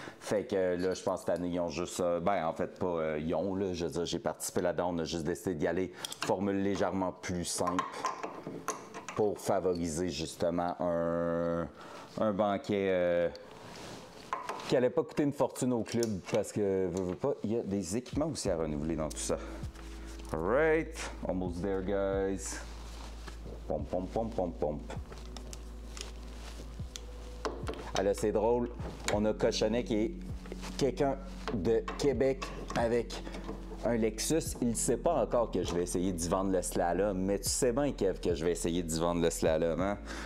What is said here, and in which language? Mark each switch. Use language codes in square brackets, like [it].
[fr] Fait que là, je pense que cette année, ils ont juste, en fait pas ils ont, là, je veux dire, j'ai participé là-dedans, on a juste décidé d'y aller, formule légèrement plus simple pour favoriser justement un banquet qui n'allait pas coûter une fortune au club parce que, veux pas, il y a des équipements aussi à renouveler dans tout ça. [en] Alright, almost there, guys. Pomp, pomp, pomp, pomp, pomp. [fr] Ah là, c'est drôle, on a Cochonnet qui est quelqu'un de Québec avec un Lexus. Il ne sait pas encore que je vais essayer d'y vendre le slalom, mais tu sais bien, Kev, que je vais essayer d'y vendre le slalom, hein?